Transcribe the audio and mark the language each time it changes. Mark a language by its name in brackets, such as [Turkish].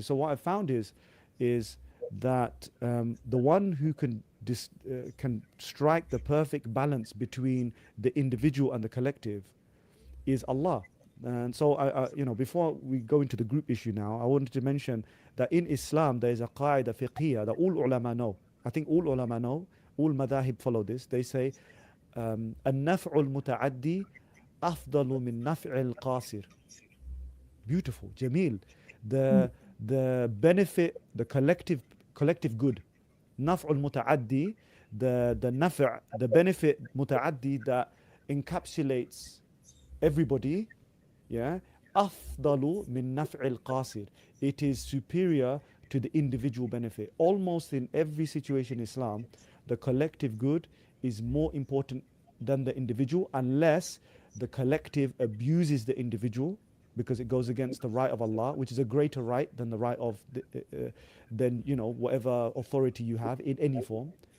[English] So what I found is that the one who can strike the perfect balance between the individual and the collective is Allah. And so, before we go into the group issue now, I wanted to mention that in Islam there is a qaida fiqhiyya that all ulama know. I think all ulama know, all madahib follow this. [Arabic] They say, النفع المتعدي أفضل من نفع القاصر. [English] Beautiful, Jamil. The benefit, the collective good. [Arabic] نفع المتعدي, the نفع, [English] the benefit [Arabic] متعدي [English] that encapsulates everybody, yeah, [Arabic] أفضل من نفع القاصر. [English] It is superior to the individual benefit. Almost in every situation in Islam, the collective good is more important than the individual, unless the collective abuses the individual because it goes against the right of Allah, which is a greater right than the right of than whatever authority you have in any form.